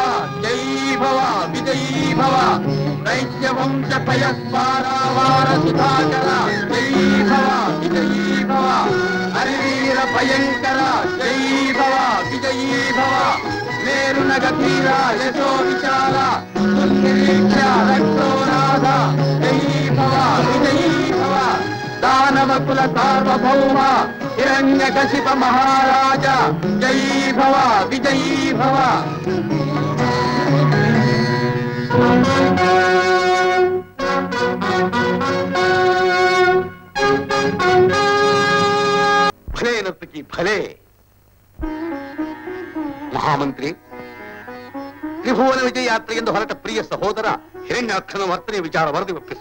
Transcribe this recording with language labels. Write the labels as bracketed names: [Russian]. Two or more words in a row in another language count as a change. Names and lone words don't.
[Sanskrit] ಜೈ ಭವ ವಿಜಯೀ ಭವ ದೈತ್ಯವಂಶ ಪಯಸ್ಪಾರಾವಾರ ಸುಧಾಕರ. ಜೈ ಭವ ವಿಜಯೀ ಭವ ಹರಿವೀರ ಭಯಂಕರ. ಜೈ ಭವ ವಿಜಯೀ ಭವ ಮೇರುನಗಧೀರ ಯಶೋ ವಿಚಾರ ಸುನಿರೀಕ್ಷ ರಕ್ತೋನಾಥ. ಜೈ ಭವ ವಿಜಯೀ ಭವ दानव कुल सार्वभौम हिरण्यकशिप महाराज. जय भव विजयी भव. [Kannada] ಭಲೆ ನರ್ತಕಿ ಭಲೆ. ಮಹಾಮಂತ್ರಿ, ತ್ರಿಭುವನ ವಿಜಯ ಯಾತ್ರೆ ಎಂದು ಹೊರಟ ಪ್ರಿಯ ಸಹೋದರ ಹಿರಣ್ಯಾಕ್ಷನ ವರ್ತನೆಯ ವಿಚಾರ ವರದಿ ಒಪ್ಪಿಸು.